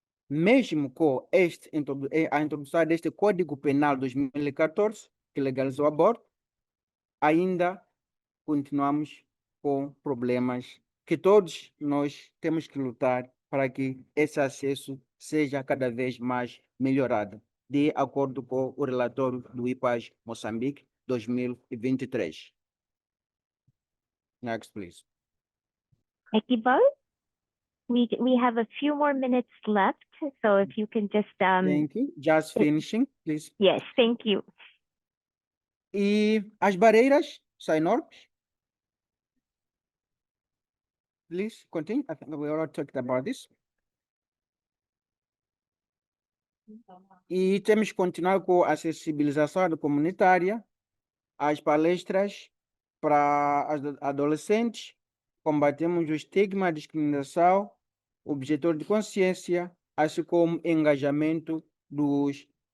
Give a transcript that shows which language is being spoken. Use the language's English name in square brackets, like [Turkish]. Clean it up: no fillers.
[Portuguese] mesmo com a introdução deste Código Penal 2014, que legalizou o aborto, ainda continuamos com problemas que todos nós temos que lutar para que esse acesso seja cada vez mais melhorado, de acordo com o relatório do IPAS Moçambique 2023. [English] Next, please. Equibal, we have a few more minutes left, so if you can just Thank you. Just finishing, please. yes, thank you. [Portuguese] E as barreiras são enormes. [English] Please continue. I think we already talked about this. [Portuguese] E temos que continuar com a sensibilização comunitária, as palestras para adolescentes, combatemos o estigma, a discriminação, objetor de consciência, assim como engajamento dos